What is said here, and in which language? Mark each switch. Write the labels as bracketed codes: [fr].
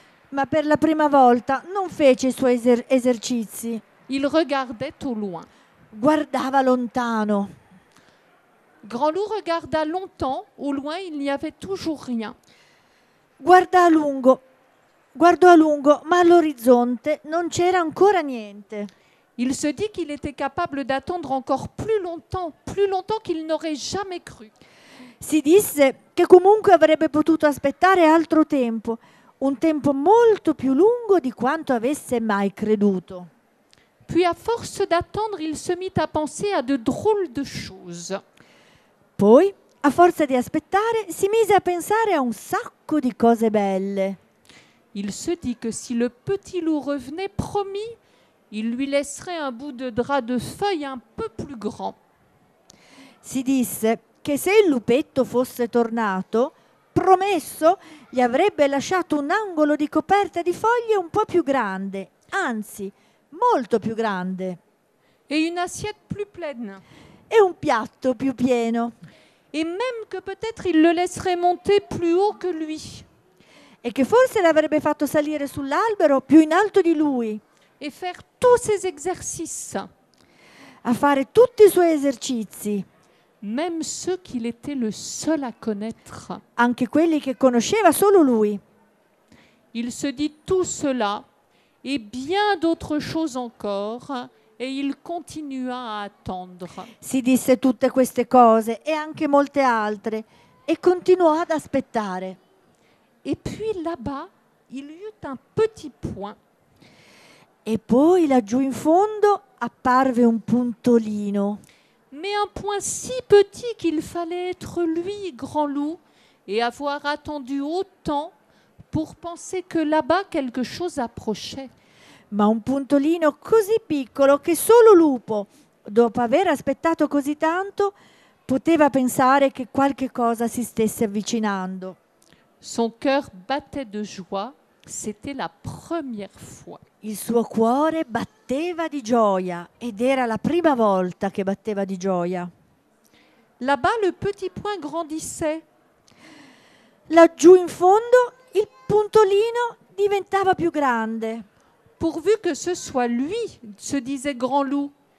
[it] Ma per la prima volta non fece i suoi esercizi. [fr] Il regardait au loin. [it] Guardava lontano. [fr] Grand Loup regarda longtemps. Au loin, il n'y avait toujours rien. [it] Guardò a lungo, ma all'orizzonte non c'era ancora niente. [fr] Il se dit qu'il était capable d'attendre encore plus longtemps qu'il n'aurait jamais cru. [it] Si disse che comunque avrebbe potuto aspettare altro tempo, un tempo molto più lungo di quanto avesse mai creduto. [fr] Puis à force d'attendre, il se mit à penser à de drôles de choses. [it] Poi, a forza di aspettare, si mise a pensare a un sacco di cose belle. [fr] Il se dit que si le petit loup revenait, promis, il lui laisserait un bout de drap de feuille un peu plus grand. [it] Si disse che se il lupetto fosse tornato, promesso, gli avrebbe lasciato un angolo di coperta di foglie un po' più grande, anzi, molto più grande, [fr] Et une assiette plus pleine. [it] e un piatto più pieno, [fr] Et même que peut-être il le laisserait monter plus haut que lui. [it] e che forse l'avrebbe fatto salire sull'albero più in alto di lui, [fr] Et faire tous ses exercices. [it] a fare tutti i suoi esercizi, [fr] Même ceux qu'il était le seul à connaître. [it] anche quelli che conosceva solo lui. [fr] Il se dit tout cela et bien d'autres choses encore, et il continua à attendre. [it] Si disse tutte queste cose e anche molte altre, e continuò ad aspettare. [fr] Et puis là-bas, il y eut un petit point. [it] E poi laggiù in fondo apparve un puntolino, [fr] Mais un point si petit qu'il fallait être lui, Grand Loup, et avoir attendu autant pour penser que là-bas quelque chose approchait. [it] ma un puntolino così piccolo che solo Lupo, dopo aver aspettato così tanto, poteva pensare che qualche cosa si stesse avvicinando. [fr] Son cœur battait de joie, c'était la première fois. [it] Il suo cuore batteva di gioia ed era la prima volta che batteva di gioia. [fr] Là-bas, le petit point grandissait. [it] Laggiù in fondo il puntolino diventava più grande. [fr] Pourvu que ce soit lui, se disait Grand Loup.